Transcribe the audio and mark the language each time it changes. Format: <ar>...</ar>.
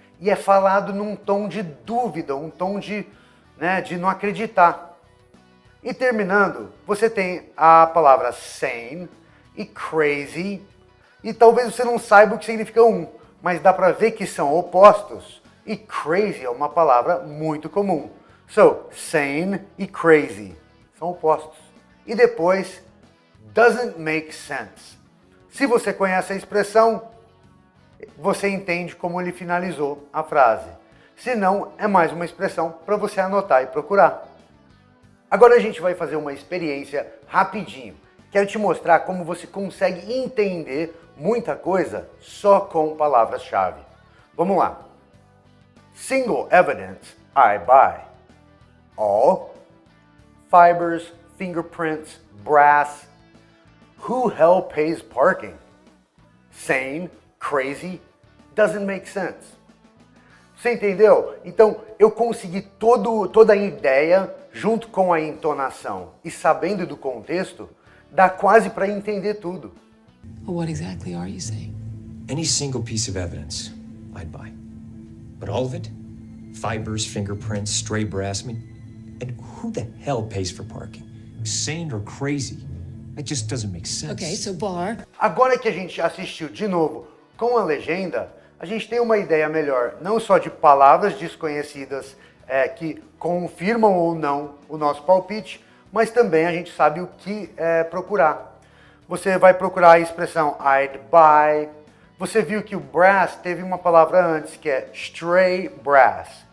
<pt>E é falado num tom de dúvida, um tom de não acreditar. E terminando, você tem a palavra sane e crazy. E talvez você não saiba o que significa um, mas dá para ver que são opostos. E crazy é uma palavra muito comum. So, sane e crazy são opostos. E depois,</pt> <en>doesn't make sense.</en> <pt>Se você conhece a expressão, você entende como ele finalizou a frase. Se não, é mais uma expressão para você anotar e procurar. Agora a gente vai fazer uma experiência rapidinho. Quero te mostrar como você consegue entender muita coisa só com palavras-chave. Vamos lá.</pt> <en>Single evidence, I buy. All, fibers, fingerprints, brass. Who hell pays parking? Sane, crazy, doesn't make sense.</en> <pt>Você entendeu? Então, eu consegui toda a ideia, junto com a entonação e sabendo do contexto, dá quase para entender tudo.</pt> <en>What exactly are you saying? Any single piece of evidence, I'd buy. But all of it? Fibers, fingerprints, stray brass, and who the hell pays for parking? Sane or crazy? It just doesn't make sense. Okay, so bar.</en> <pt>Agora que a gente assistiu de novo com a legenda, a gente tem uma ideia melhor, não só de palavras desconhecidas que confirmam ou não o nosso palpite, mas também a gente sabe o que procurar. Você vai procurar a expressão</pt> <en>I'd buy.</en> <pt>Você viu que o brass teve uma palavra antes, que é stray brass.</pt>